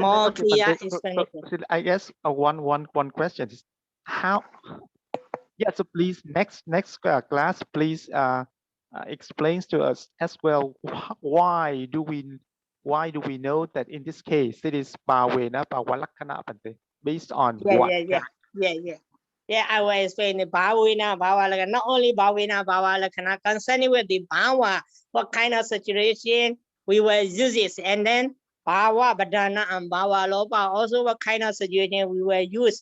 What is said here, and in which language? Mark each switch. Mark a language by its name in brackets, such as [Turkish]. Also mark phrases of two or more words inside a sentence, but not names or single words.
[English] more okay, clear but explanation. so I guess one question is how. Yeah, so please next class, please explains to us as well why do we know that in this case it is [Pali] bhavena bhavalakkana [English] Bhante, based on what? Yeah, I will explain the [Pali] bhavina bhavalakkhana. [English] Not only [Pali] bhavina bhavalakkhana, [English] concerning with the bhava, what kind of situation we will use it, and then [Pali] bhava badana [English] and [Pali] bhava lopa, [English] also what kind of situation we will use.